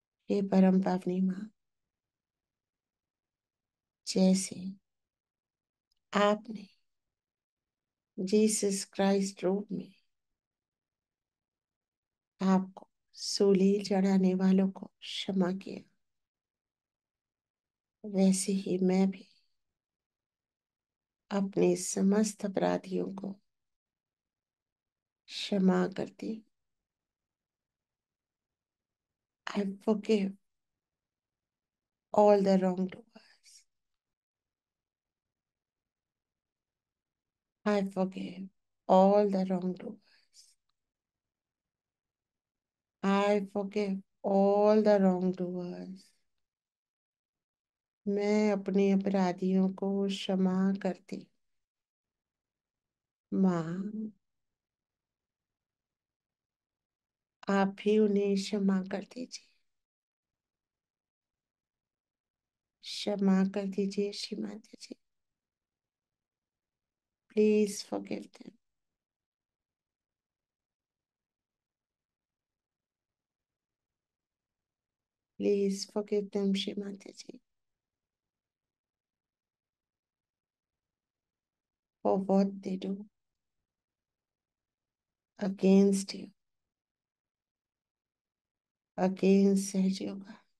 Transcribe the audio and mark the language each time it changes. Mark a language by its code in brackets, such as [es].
[hi] हे परम पावनी माँ, जैसे आपने जीसस क्राइस्ट रूप में आपको सूली चढ़ाने वालों को क्षमा किया, वैसे ही मैं भी अपने समस्त अपराधियों को क्षमा करती हूँ। [en] I forgive all the wrongdoers. I forgive all the wrongdoers. I forgive all the wrongdoers. [hi] मैं अपने अपराधियों को क्षमा करती हूँ। माँ, आप भी उन्हें क्षमा कर दीजिए। क्षमा कर दीजिए श्री माता जी। [en] Please forgive them. Please forgive them Shri Mata ji. For what they do against you, against Sahaj Yoga.